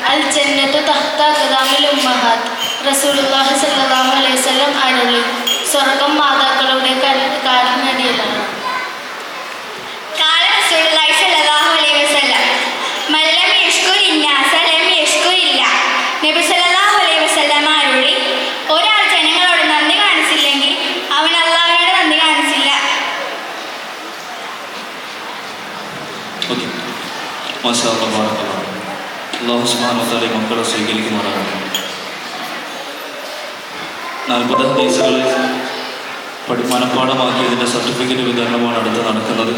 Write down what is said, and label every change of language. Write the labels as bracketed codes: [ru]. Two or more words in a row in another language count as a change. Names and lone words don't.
[ar] الجنة تحت أقدام الأمهات. رسول الله صلى الله عليه وسلم [ml] അരുളി, സ്വർഗം മാതാക്കളുടെ കാലിനടിയിലാണ്. [ar] قال رسول الله صلى الله عليه وسلم من لم يشكر الناس لم يشكر الله. [ml] നബി [ar] صلى الله عليه وسلم [ml] അരുളി, ഒരാൾ ജനങ്ങളോട് നന്ദി കാണിച്ചില്ലെങ്കിൽ അവൻ അല്ലാഹുവിനോട് നന്ദി കാണിച്ചില്ല. [ar] ഓക്കെ, ما شاء الله، بارك الله. الله سبحانه وتعالى [ml] മക്കളെ സ്വീകരിക്കുമാറാകട്ടെ. 40 ഹദീസുകൾ മനഃപ്പാഠമാക്കിയതിൻ്റെ സർട്ടിഫിക്കറ്റ് വിതരണമാണ് അടുത്ത് നടക്കുന്നത്.